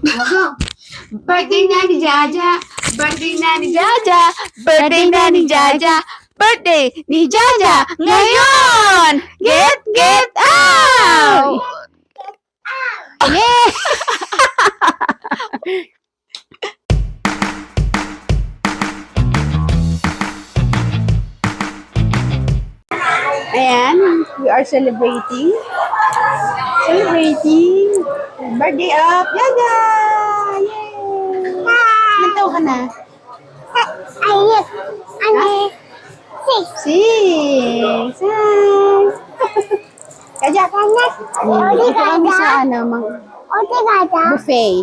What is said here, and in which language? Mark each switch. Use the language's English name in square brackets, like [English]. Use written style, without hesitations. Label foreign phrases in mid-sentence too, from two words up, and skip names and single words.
[Filipino] Birthday na ni Jaja, birthday na ni Jaja, birthday na ni Jaja, birthday ni Jaja ngayon! [English] Get out! Yeah! Ayan, we are celebrating birthday of Jaja! [Filipino] Yay! Ilan taon ka na? Six! Kaja! Dito kami sa buffet.